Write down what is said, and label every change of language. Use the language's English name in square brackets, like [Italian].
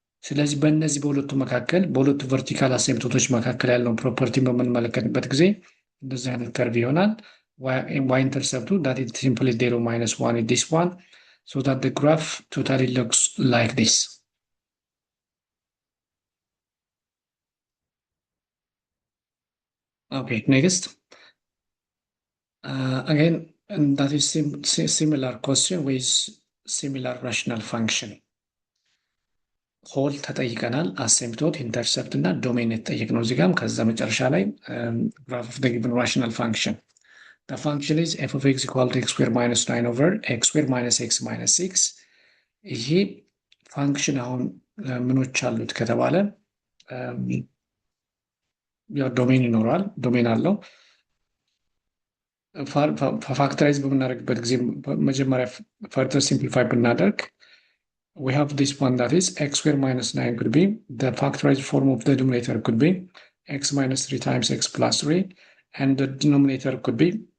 [Amharic] ስለዚህ በእነዚህ በሁለቱ መካከል በሁለቱ ቨርቲካል አሲምፕቶቶች መካከል ያለውን ፕሮፐርቲ በምንመለከትበት ጊዜ እንደዚህ አይነት ከርቭ ይሆናል። [English] y intercept that is simply 0 minus 1 is this one, so that the graph totally looks like this. Okay, next. Again, and that is similar question with similar rational function. [Amharic] ሆል ተጠይቀናል፣ አሲምፕቶት፣ ኢንተርሰፕት እና ዶሜን የተጠየቅነው እዚህ ጋርም። ከዛ መጨረሻ ላይ [English] graph of the given rational function. The function is f of x equal to x squared minus 9 over x squared minus x minus 6. [Amharic] ይሄ ፋንክሽን አሁን ምኖች አሉት ከተባለ ያው ዶሜን ይኖረዋል፣ ዶሜን አለው። ፋክተራይዝ በምናደርግበት ጊዜ መጀመሪያ ፈርተር ሲምፕሊፋይ ብናደርግ [English] we have this one, that is x squared minus 9 could be, the factorized form of the denominator could be x minus 3 times x plus 3, and the denominator could be